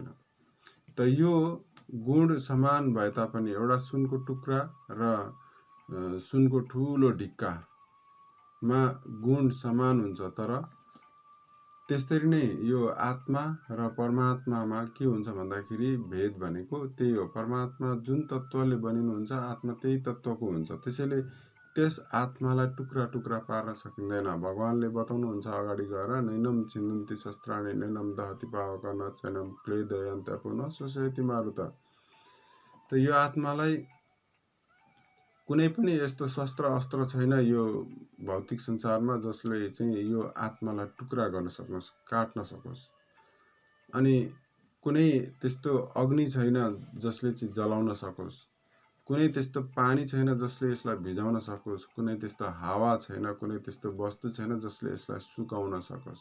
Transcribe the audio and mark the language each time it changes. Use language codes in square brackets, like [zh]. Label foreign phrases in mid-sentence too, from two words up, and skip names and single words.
[ne] त यो गुण समान भए तापनि एउटा सुनको टुक्रा र सुनको ठुलो ढिक्कामा गुण समान हुन्छ, तर त्यस्तरी नै यो आत्मा र परमात्मामा के हुन्छ भन्दाखेरि भेद भनेको त्यही हो। परमात्मा जुन तत्त्वले बनिनुहुन्छ आत्मा त्यही तत्त्वको हुन्छ, त्यसैले त्यस आत्मालाई टुक्रा टुक्रा पार्न सकिँदैन। भगवानले बताउनुहुन्छ अगाडि गएर, [sa] नैनम छिन्दन्ति शस्त्राणि नैनम दहति पावक न चैनम क्लेदयन्त पुनः शोषयति मारुत। [ne] त यो आत्मालाई कुनै पनि यस्तो शस्त्र अस्त्र छैन यो भौतिक संसारमा जसले चाहिँ यो आत्मालाई टुक्रा गर्न सकोस्, काट्न सकोस्। अनि कुनै त्यस्तो अग्नि छैन जसले चाहिँ जलाउन सकोस्, कुनै त्यस्तो पानी छैन जसले यसलाई भिजाउन सकोस्, कुनै त्यस्तो हावा छैन, कुनै त्यस्तो वस्तु छैन जसले यसलाई सुकाउन सकोस्।